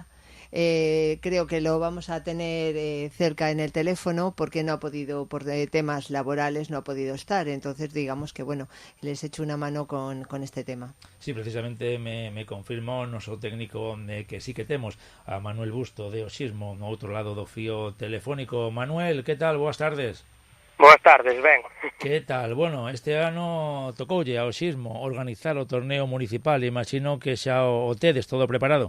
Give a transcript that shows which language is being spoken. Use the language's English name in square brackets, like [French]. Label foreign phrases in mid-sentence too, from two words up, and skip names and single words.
[Spanish] Creo que lo vamos a tener cerca en el teléfono porque no ha podido, por temas laborales, no ha podido estar. Entonces, digamos que, bueno, les echo una mano con este tema. [Galician] Sí, precisamente me confirmó o noso técnico que sí que temos a Manuel Busto de Osismo no outro lado do fío telefónico. Manuel, que tal? Boas tardes. Boas tardes, ben. Que tal? Bueno, este ano tocoulle ao Osismo organizar o torneo municipal. Imagino que xa o tedes todo preparado.